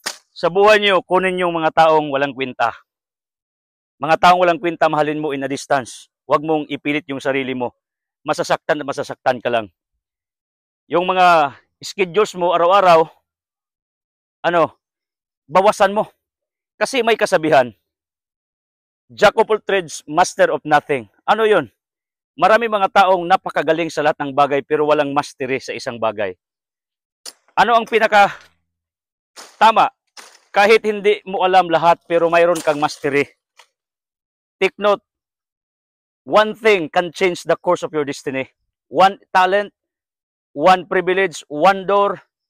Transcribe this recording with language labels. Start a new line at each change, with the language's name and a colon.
Filipino: Sa buhay nyo, kunin yung mga taong walang kwenta. Mga taong walang kwenta, mahalin mo
English: in a distance.
Filipino: Huwag mong ipilit yung sarili mo. Masasaktan at masasaktan ka lang. Yung mga schedules mo araw-araw, bawasan mo. Kasi may kasabihan,
English: Jack of all trades, master of nothing.
Filipino: Ano yun? Marami mga taong napakagaling sa lahat ng bagay pero walang mastery sa isang bagay. Ano ang pinaka tama? Kahit hindi mo alam lahat pero mayroon kang mastery.
English: Take note, one thing can change the course of your destiny. One talent, one privilege, one door,